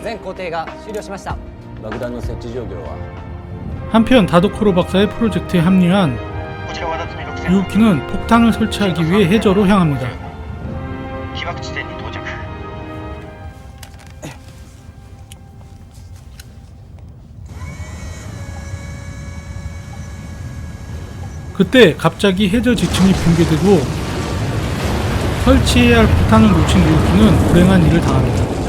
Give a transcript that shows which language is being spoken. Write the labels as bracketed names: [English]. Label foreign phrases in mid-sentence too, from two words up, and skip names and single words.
[Japanese] 固定が終了しました。爆弾の設置状況は [Korean] 한편 다도코로 박사의 프로젝트에 합류한 유우키는 폭탄을 설치하기 위해 해저로 향합니다. [Japanese] 被爆地点に到着 [Korean] 그때 갑자기 해저 지층이 붕괴되고 설치해야 할 폭탄을 놓친 유우키는 불행한 일을 당합니다.